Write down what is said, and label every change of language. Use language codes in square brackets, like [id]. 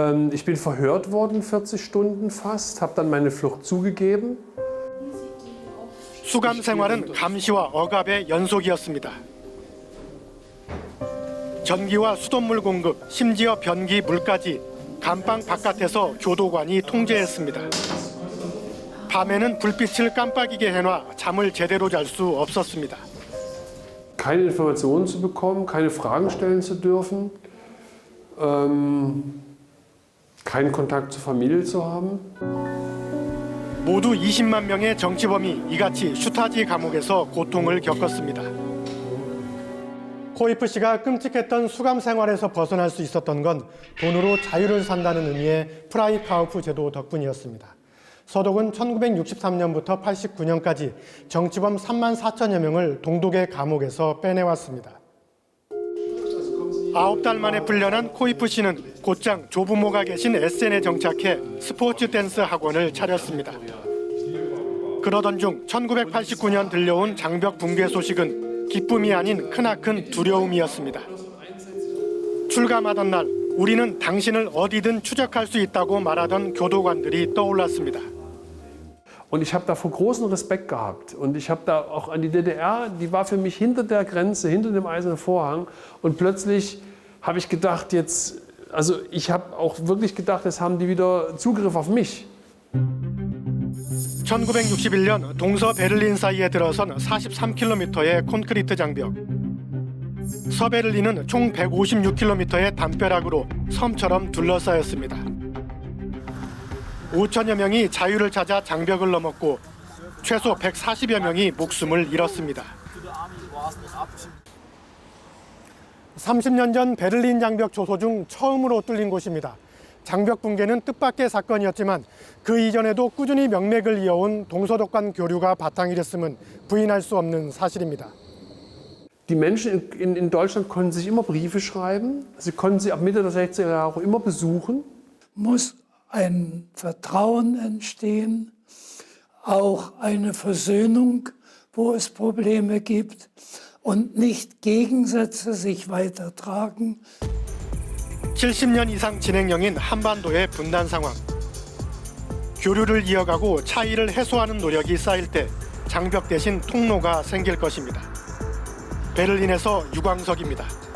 [de] Ich bin verhört worden 40 Stunden fast, habe dann meine Flucht zugegeben. [ko] 수감 생활은 감시와 억압의 연속이었습니다. 전기와 수돗물 공급, 심지어 변기, 물까지 감방 바깥에서 교도관이 통제했습니다. 밤에는 불빛을 깜빡이게 해놔 잠을 제대로 잘 수 없었습니다. [de] Keine Informationen zu bekommen, keine Fragen stellen zu dürfen. keinen Kontakt zur Familie zu haben. [ko] 모두 20만 명의 정치범이 이같이 슈타지 감옥에서 고통을 겪었습니다. 코이프 씨가 끔찍했던 수감 생활에서 벗어날 수 있었던 건 돈으로 자유를 산다는 의미의 프라이카우프 제도 덕분이었습니다. 서독은 1963년부터 89년까지 정치범 3만 4천여 명을 동독의 감옥에서 빼내왔습니다. 9달 만에 풀려난 코이프 씨는 곧장 조부모가 계신 에센에 정착해 스포츠 댄스 학원을 차렸습니다. 그러던 중 1989년 들려온 장벽 붕괴 소식은 기쁨이 아닌 크나큰 두려움이었습니다. 출감하던 날 우리는 당신을 어디든 추적할 수 있다고 말하던 교도관들이 떠올랐습니다. [de] Und ich habe davor großen Respekt gehabt. Und ich habe da auch an die DDR, die war für mich hinter der Grenze, hinter dem Eisernen Vorhang. Und plötzlich habe ich gedacht, jetzt, also ich habe auch wirklich gedacht, jetzt haben die wieder Zugriff auf mich. [ko] 1961년 동서 베를린 사이에 들어선 43km의 콘크리트 장벽. 서베를린은 총 156km의 담벼락으로 섬처럼 둘러싸였습니다. 5천여 명이 자유를 찾아 장벽을 넘었고 최소 140여 명이 목숨을 잃었습니다. 30년 전 베를린 장벽 조소 중 처음으로 뚫린 곳입니다. 장벽 붕괴는 뜻밖의 사건이었지만 그 이전에도 꾸준히 명맥을 이어온 동서독 간 교류가 바탕이 됐음은 부인할 수 없는 사실입니다. [de] Die Menschen in Deutschland konnten sich immer Briefe schreiben. Sie konnten sie ab Mitte der 60er Jahre immer besuchen. Muss ein Vertrauen entstehen, auch eine Versöhnung, wo es Probleme gibt und nicht Gegensätze sich weitertragen. [ko] 70년 이상 진행형인 한반도의 분단 상황. 교류를 이어가고 차이를 해소하는 노력이 쌓일 때 장벽 대신 통로가 생길 것입니다. 베를린에서 유광석입니다.